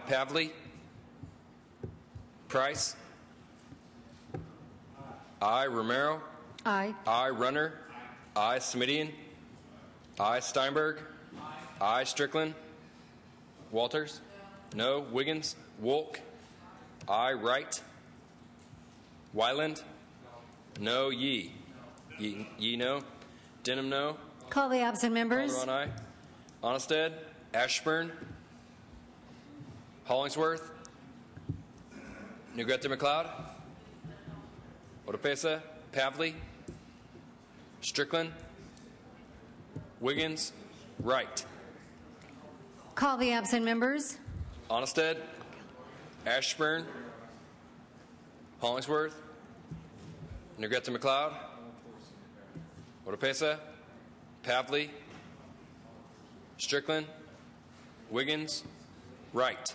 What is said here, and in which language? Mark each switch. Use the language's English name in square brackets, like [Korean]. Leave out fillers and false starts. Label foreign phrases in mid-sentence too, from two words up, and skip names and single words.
[English] Pavley, Price, aye. Romero, Aye. aye. Runner, aye. Smidian, aye. Steinberg, aye. Strickland, Walters, no. Wiggins, Wolk, aye. Wright, Wyland, no. Yee, no. Denham, no. Call the absent members. Calderon, aye. Onnested, Ashburn, Hollingsworth, Negrete McLeod, Oropesa, Pavley, Strickland, Wiggins, Wright. Call the absent members. Onnested, Ashburn, Hollingsworth, Negrete McLeod, Oropesa, Pavley, Strickland, Wiggins, Wright.